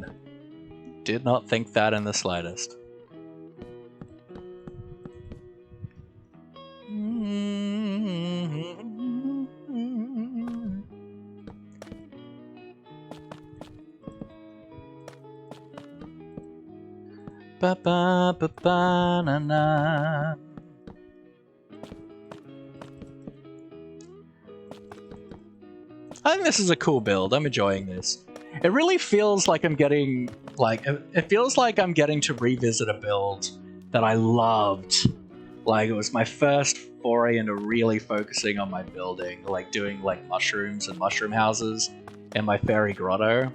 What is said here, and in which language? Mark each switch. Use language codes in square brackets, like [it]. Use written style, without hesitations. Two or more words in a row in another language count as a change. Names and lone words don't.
[en] Did not think that in the slightest. Ba ba ba ba na na. I think this is a cool build. I'm enjoying this. It really feels like I'm getting it feels like I'm getting to revisit a build that I loved. Like it was my first foray into really focusing on my building, like doing like mushrooms and mushroom houses in my fairy grotto.